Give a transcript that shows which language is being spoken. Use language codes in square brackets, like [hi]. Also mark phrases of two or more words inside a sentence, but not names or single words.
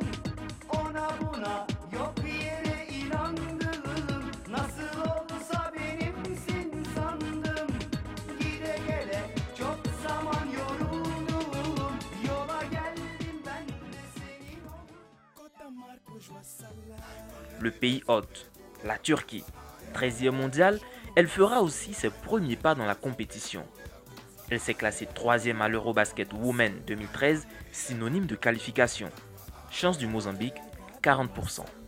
[tr] Ona buna yok yere inandım, nasıl olsa benimsin sandım. Gide gele çok zaman yoruldum, yola geldim ben de senin oldum. [fr] Le pays hôte, la Turquie, 13e mondiale, elle fera aussi ses premiers pas dans la compétition. Elle s'est classée 3e à l'Eurobasket Women 2013, synonyme de qualification. Chance du Mozambique, 40%.